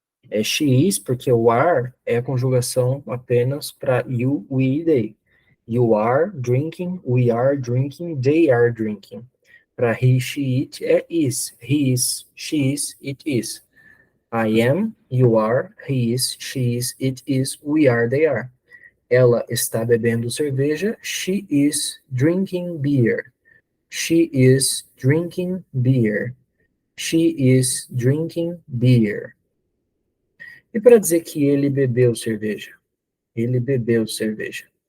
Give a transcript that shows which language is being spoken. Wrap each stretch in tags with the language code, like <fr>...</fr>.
<pt>É she is, porque o are é a conjugação apenas para you, we e they.</pt> <en>You are drinking, we are drinking, they are drinking. Para he, she, it é is. He is, she is, it is. I am, you are, he is, she is, it is, we are, they are.</en> <pt>Ela está bebendo cerveja.</pt> <en>She is drinking beer. She is drinking beer. She is drinking beer.</en> <pt>E para dizer que ele bebeu cerveja? Ele bebeu cerveja.</pt>